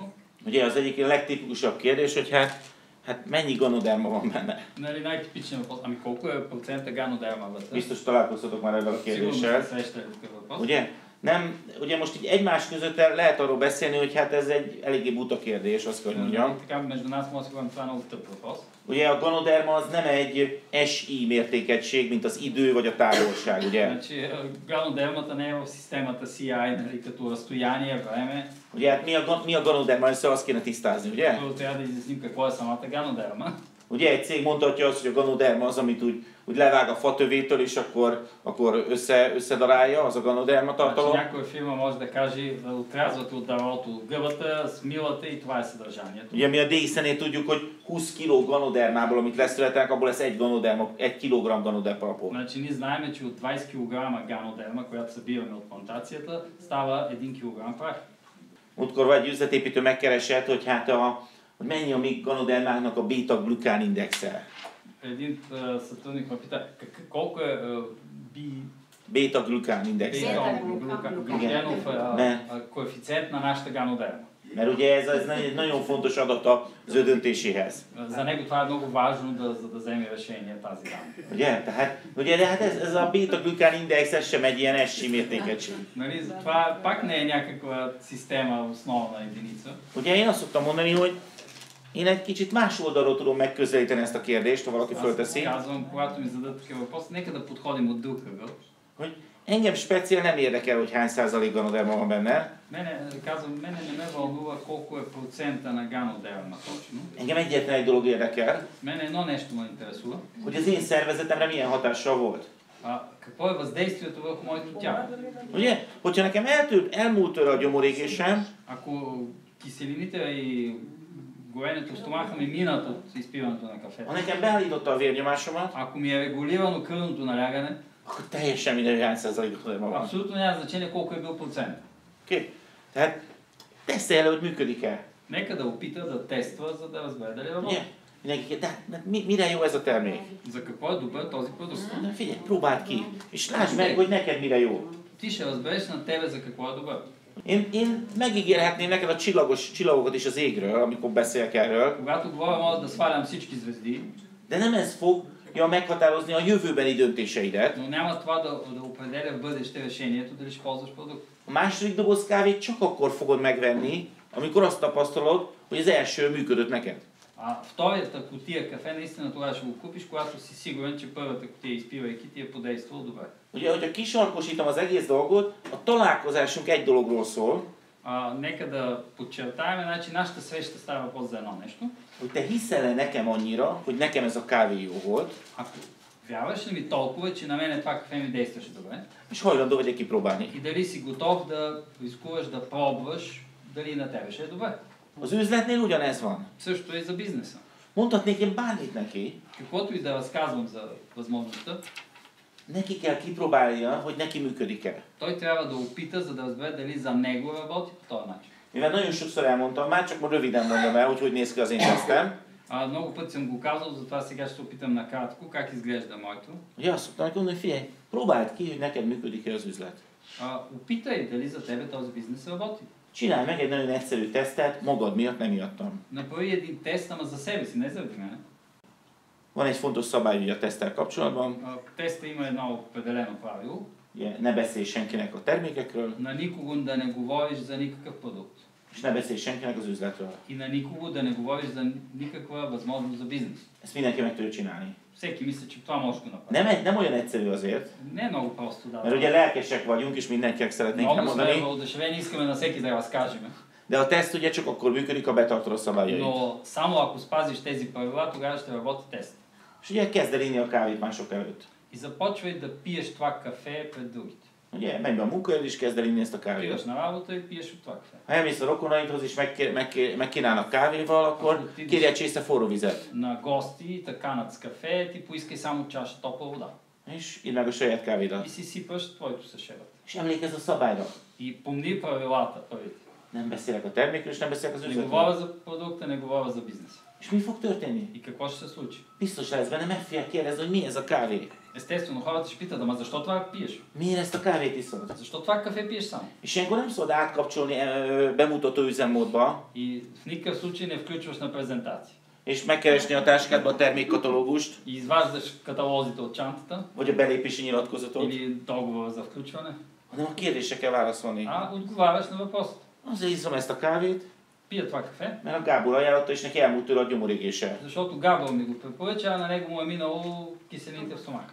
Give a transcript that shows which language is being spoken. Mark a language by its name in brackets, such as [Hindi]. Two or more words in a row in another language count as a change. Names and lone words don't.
[Hungarian] Ugye az egyik legtipikusabb kérdés, hogy hát mennyi ganoderma van benne. [Bulgarian] Нали, най-типичният въпрос. Ами колко е процента ганодерма вътре? [Hungarian] Biztos találkoztatok már ezzel a [Bulgarian] Сигурно [Hungarian] kérdéssel. [Bulgarian] сте срещали такъв въпрос. [Hungarian] Ugye? Ugye most így egymás között lehet arról beszélni, hogy hát ez egy eléggé buta kérdés, azt kell, hogy mondjam. [Bulgarian] Така между нас може да си говорим, това е много тъп въпрос. [Hungarian] Ugye a ganoderma az nem egy SI mértékegység, mint az idő vagy a távolság, ugye? [Bulgarian] Значи ганодермата не е в системата CI, нали, като разстояние, време. [Hungarian] Ugye hát mi a ganoderma, ezt azt kéne tisztázni, ugye? [Bulgarian] Първо трябва да изясним какво е самата ганодерма. [Hungarian] Ugye egy cég mondhatja azt, hogy a ganoderma az, amit úgy levág a fatövétől, és akkor összedarálja, az a ganoderma tartalom. [Bulgarian] Значи някоя фирма може да каже, да отрязвате от дървото гъбата, смилате и това е съдържанието. [Hungarian] Ugye mi a DXN-nél tudjuk, hogy 20 kg ganodermából, amit leszületelnek, abból lesz 1 kilogramm ganodermapor. [Bulgarian] Значи ние знаем, че от 20 кг ганодерма, която събираме от плантацията, става 1 кг прах. [Hungarian] Múltkor egy üzletépítő megkeresett, hogy hát hogy mennyi a mi ganodermáknak a beta-glukán indexe. [Bulgarian] Един сътрудник ме пита, колко е [Hungarian] Beta-glukán indexe. [Bulgarian] глюкенов коефициент на нашата ганодерма. [Hungarian] Mert ugye ez egy nagyon fontos adat az ő döntéséhez. [Bulgarian] За него това е много важно, за да вземе решение тази данна. [Hungarian] Ugye, de hát ez a beta-glukán index, ez sem egy ilyen SI mértékegység. [Bulgarian] Нали, това пак не е някаква система основна единица. [Hungarian] Ugye én azt szoktam mondani, hogy én egy kicsit más oldalról tudom megközelíteni ezt a kérdést, ha valaki fölteszi. [Bulgarian] Аз казвам, когато ми зададат такива въпроси, нека да подходим от друг ъгъл. [Hungarian] Hogy engem speciál nem érdekel, hogy hány százalék ganoderma van benne. [Bulgarian] Мене не ме вълнува колко е процента на ганодерма точно. [Hungarian] Engem egyetlen egy dolog érdekel. [Bulgarian] Мене едно нещо ме интересува. [Hungarian] Hogy az én szervezetemre milyen hatással volt. [Bulgarian] Какво е въздействието върху моето тяло? [Hungarian] Ugye, hogyha nekem elmúlt tőle a gyomorégésem, [Bulgarian] ако киселините и горенето в стомаха ми минат от изпиването на кафето, [Hungarian] ha nekem beállította a vérnyomásomat, [Bulgarian] ако ми е регулирано кръвното налягане, [Hungarian] akkor teljesen mindegy, hogy hány százalék ganoderma van. [Bulgarian] абсолютно няма значение колко е бил процент. [Hungarian] Oké? Tehát tesztelje le, hogy működik-e. [Bulgarian] Нека да опита да тества, за да разбере дали работи. [Hungarian] Ugye? Mindenki, de mire jó ez a termék? [Bulgarian] За какво е добър този продукт? [Hungarian] De figyelj, próbáld ki, és lásd meg, hogy neked mire jó. [Bulgarian] Ти ще разбереш на тебе за какво е добър. [Hungarian] Én megígérhetném neked a csillagokat is az égről, amikor beszélek erről. [Bulgarian] Когато говоря, мога да свалям всички звезди, [Hungarian] De nem ez fogja meghatározni a jövőbeni döntéseidet. [Bulgarian] но няма това да определя в бъдеще решението дали ще ползваш продукт. [Hungarian] A második doboz kávét csak akkor fogod megvenni, amikor azt tapasztalod, hogy az első működött neked. [Bulgarian] Втората кутия кафе наистина това ще го купиш, когато си сигурен, че първата кутия изпивайки ти е подействала добре. [Hungarian] Ugye, hogyha kisarkosítom az egész dolgot, a találkozásunk egy dologról szól. [Bulgarian] Нека да подчертаем, значи нашата среща става въпрос за едно нещо. [Hungarian] Hogy te hiszel-e nekem annyira, hogy nekem ez a kávé jó volt, [Bulgarian] Ако вярваш ли ми толкова, че на мен това кафе ми действаше добре, [Hungarian] és hajlandó vagy-e kipróbálni. [Bulgarian] и дали си готов да рискуваш да пробваш, дали на тебе ще е добре. [Hungarian] Az üzletnél ugyanez van. [Bulgarian] Също е и за бизнеса. [Hungarian] Mondhatnék én bármit neki, [Bulgarian] Каквото и да разказвам за възможността, [Hungarian] neki kell kipróbálnia, hogy neki működik-e. [Bulgarian] той трябва да опита, за да разбере дали за него работи по този начин. [Hungarian] Mivel nagyon sokszor elmondtam, már csak röviden mondom el, hogy néz ki az én tesztem. [Bulgarian] Много пъти съм го казал, затова сега ще се опитам накратко как изглежда моето. [Hungarian] Ugye azt szoktam mondani, hogy figyelj, próbáld ki, hogy neked működik-e az üzlet. [Bulgarian] Опитай дали за тебе този бизнес работи. [Hungarian] Csinálj meg egy nagyon egyszerű tesztet, magad miatt, nem miattam. [Bulgarian] Направи един тест, ама за себе си, не заради мен. [Hungarian] Van egy fontos szabály ugye a teszttel kapcsolatban, [Bulgarian] Теста има едно определено правило. [Hungarian] ugye ne beszélj senkinek a termékekről, [Bulgarian] На никого да не говориш за никакъв продукт. [Hungarian] és ne beszélj senkinek az üzletről. [Bulgarian] И на никого да не говориш за никаква възможност за бизнес. [Hungarian] Ezt mindenki meg tudja csinálni. [Bulgarian] Всеки мисля, че това може да го направи. [Hungarian] Nem olyan egyszerű azért, [Bulgarian] Не е много просто, да. [Hungarian] mert ugye lelkesek vagyunk, és mindenkinek szeretnénk [Bulgarian] Много сме [Hungarian] elmondani, [Bulgarian] въодушевени, искаме на всеки да разкажем. [Hungarian] de a teszt ugye csak akkor működik, ha betartod a szabályait. [Bulgarian] Но само ако спазиш тези правила, тогава ще работи тест. [Hungarian] És ugye kezd el inni a kávét mások előtt. [Bulgarian] И започвай да пиеш това кафе пред другите. [Hungarian] Ugye, menj be a munkahelyen, és kezd el inni ezt a kávét. [Bulgarian] Отиваш на работа и пиеш от това кафе. [Hungarian] Ha elmész a rokonaidhoz, és megkínálnak kávéval, akkor kérj egy csésze forró vizet. [Bulgarian] На гости, те канат с кафе, ти поискай само чаша топла вода. [Hungarian] És idd meg a saját kávédat. [Bulgarian] И си сипаш твоето съшевата. [Hungarian] És emlékezz a szabályra. [Bulgarian] И помни правилата първите. [Hungarian] Nem beszélek a termékről, és nem beszélek az [Bulgarian] Не [Hungarian] üzletről. [Bulgarian] говоря за продукта, не говоря за бизнеса. [Hungarian] És mi fog történni? [Bulgarian] И какво ще се случи? [Hungarian] Biztos lesz benne, meg fogják kérdezni, hogy mi ez a kávé. [Bulgarian] Естествено, хората ще питат, ама защо това пиеш? [Hungarian] Miért ezt a kávét iszod? [Bulgarian] Защо това кафе пиеш сам? [Hungarian] És ilyenkor nem szabad átkapcsolni bemutató üzemmódba, [Bulgarian] И в никакъв случай не включваш на презентация. [Hungarian] és megkeresni a táskádba a termékkatalógust, [Bulgarian] И изваждаш каталозите от чантата [Hungarian] vagy a belépési nyilatkozatot, [Bulgarian] или договора за включване, [Hungarian] hanem a kérdésre kell válaszolni. [Bulgarian] а отговаряш на въпросите. [Hungarian] Azért iszom ezt a kávét, [Bulgarian] Пия това кафе, [Hungarian] mert a Gábor ajánlotta, és neki elmúlt tőle a gyomorégése. [Bulgarian] защото Габъл ми го препоръча, а на него му е минало киселините в стомаха.